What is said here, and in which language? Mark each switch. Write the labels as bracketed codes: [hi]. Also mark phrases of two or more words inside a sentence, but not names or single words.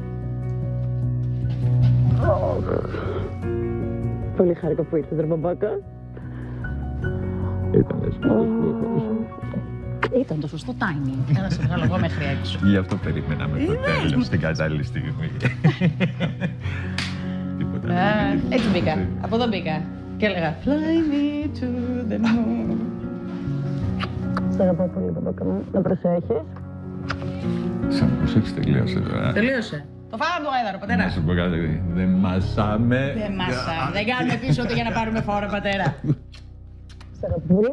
[el] Πολύ χάρηκα που ήρθες, ρε μπαμπάκα. Ήταν το σωστό timing. Να σε βγάλω εγώ μέχρι έξω. Γι' αυτό περιμέναμε το τέλος, την κατάλληλη στιγμή. Τίποτα. Έτσι μπήκα. Από εδώ μπήκα. Και έλεγα Fly me to the moon. Σ' αγαπάω πολύ, μπαμπάκα μου. Να προσέχεις. Σαν να προσέξεις, τελείωσε τώρα. Τελείωσε. Το φάγαμε το γάιδαρο, Να πατέρα. σου πω κάτι, δεν μασάμε. Δεν μάσα. Δεν κάνουμε πίσω ούτε για να πάρουμε φόρα, πατέρα. Σ' αγαπάω.